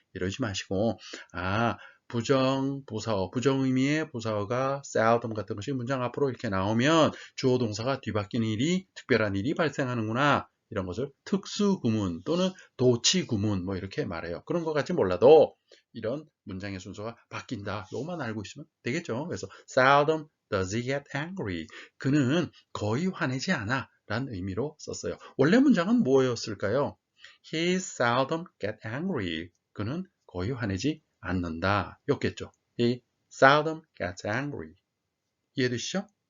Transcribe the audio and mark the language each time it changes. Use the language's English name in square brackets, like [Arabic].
[Korean] 이러지 마시고 부정부사어, 부정의미의 부사어가 seldom 같은 것이 문장 앞으로 이렇게 나오면 주어 동사가 뒤바뀌는 일이 특별한 일이 발생하는구나. 이런 것을 특수구문 또는 도치구문 뭐 이렇게 말해요. 그런 것 같이 몰라도 이런 문장의 순서가 바뀐다. 이것만 알고 있으면 되겠죠. 그래서 [English] seldom does he get angry. [Korean] 그는 거의 화내지 않아 라는 의미로 썼어요. 원래 문장은 뭐였을까요? [English] He seldom get angry. [Korean] 그는 거의 화내지 않는다. 였겠죠. [English] He seldom gets angry. [Korean] 이해되시죠?